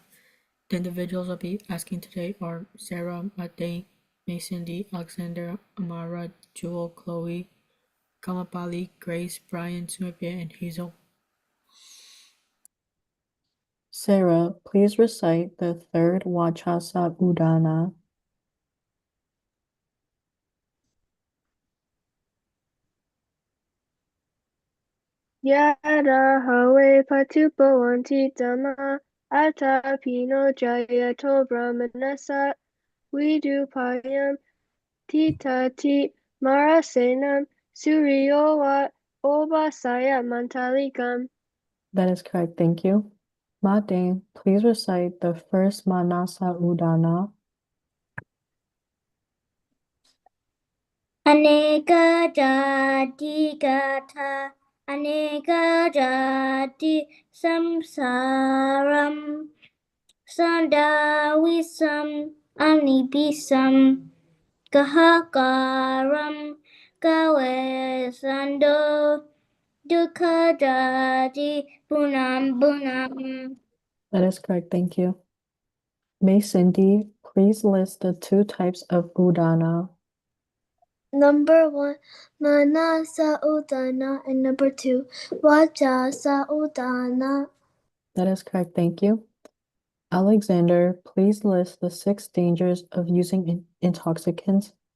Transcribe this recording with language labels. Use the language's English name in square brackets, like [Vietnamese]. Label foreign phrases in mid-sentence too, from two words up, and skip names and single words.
[English] The individuals I'll be asking today are Sarah, Mate, Mason D, Alexander, Amara, Jewel, Chloe, Kamapali, Grace, Brian, Sumapia, and Hazel. Sarah, please recite the third Vachasa Udana. [Pali] Yada hawe patupawanti dhamma atapino jayato brahmanasa vidupayam titati marasenam suriyovat obasaya mantalikam. [English] That is correct, thank you. Mate, please recite the first Manasa Udana. [Pali] Aneka jati gatha, aneka jati samsaram, sandavisam anibisam, kahakaram gawe sando, dukha jati punam punam. [English] That is correct, thank you. May Cindy, please list the two types of Udana. Number 1, Manasa Udana, and number 2, Vajasa Udana. That is correct, thank you. Alexander, please list the 6 dangers of using intoxicants.